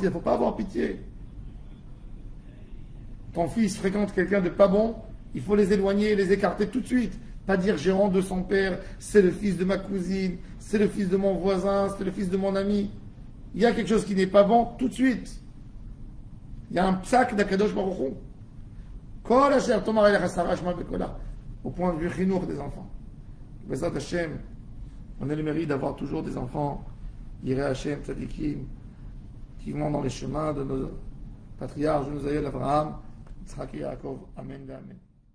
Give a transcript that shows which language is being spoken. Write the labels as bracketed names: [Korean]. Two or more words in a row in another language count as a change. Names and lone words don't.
[French] Il ne faut pas avoir pitié. Ton fils fréquente quelqu'un de pas bon, il faut les éloigner, les écarter tout de suite. Pas dire j'ai honte de son père, c'est le fils de ma cousine, c'est le fils de mon voisin, c'est le fils de mon ami. Il y a quelque chose qui n'est pas bon, tout de suite. Il y a un psak d'Akadosh Baruch Hu. [Hebrew] כל אשר תאמר אליך שרה שמע בקלה. [French] Au point de vue chinour des enfants. [Hebrew] בעזרת השם, [French] on a le mérite d'avoir toujours des enfants, [Hebrew] יראי השם, צדיקים, [French] qui vont dans les chemins de nos patriarches, de nos aïeux Abraham, Yitzhak et Yaakov. [Hebrew] אמן, אמן.